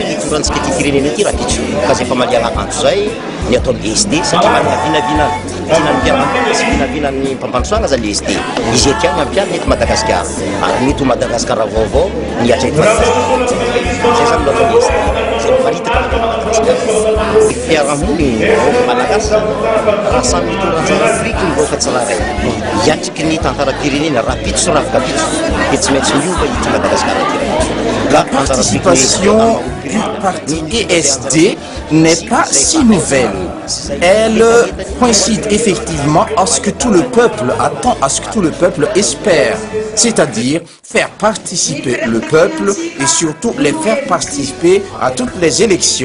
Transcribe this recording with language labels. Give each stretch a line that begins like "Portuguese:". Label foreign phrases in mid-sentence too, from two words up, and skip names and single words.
Malagasy: ny torantsika ty firenena ty raha pitso ka zay famaliana antso zay ny ataon'ny ESD satria manana vinavinan'ny mpampansoana zany ESD izy eky any ampiany nety Madagasikara ary mety ho Madagasikara vaovao niatra eto zay zany lo ataon'ny ESD zay mifaritaka na Madagasikara fiarahamony vahoaka malagasy raha samy mitorantsara Afrika ny vahoaka tsiraray hiatriky ny tantara-pirenena raha pitso sy ravaka pitso dia tsy maintsy miova ity Madagasikara ty
French: La participation du parti ESD n'est pas si nouvelle. Elle coïncide effectivement à ce que tout le peuple attend, à ce que tout le peuple espère, c'est-à-dire faire participer le peuple et surtout les faire participer à toutes les élections.